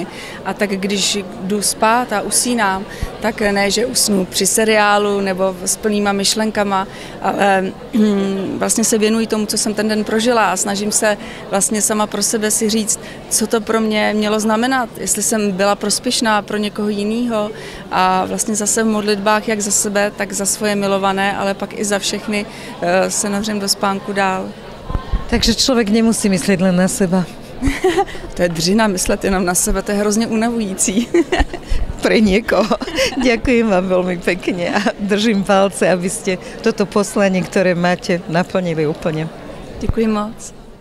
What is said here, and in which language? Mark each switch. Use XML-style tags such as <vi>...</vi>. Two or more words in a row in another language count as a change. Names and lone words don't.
<cs>A tak když jdu spát a usínám, tak ne, že usnu při seriálu nebo s plnýma myšlenkama, ale vlastně se věnuji tomu, co jsem ten den prožila a snažím se vlastně sama pro sebe si říct, co to pro mě mělo znamenat, jestli jsem byla prospěšná pro někoho jiného a vlastně zase v modlitbách jak za sebe, tak za svoje milované, ale pak i za všechny se navřem do spánku dál.</cs> <sk>Takže člověk nemusí myslet len na seba.</sk> <cs>To je dřina myslet jenom na sebe, to je hrozně unavující.</cs> <sk>Pre niekoho. Ďakujem vám veľmi pekne a držím palce, aby ste toto poslanie, ktoré máte, naplnili úplne.</sk> <cs>Děkuji moc.</cs>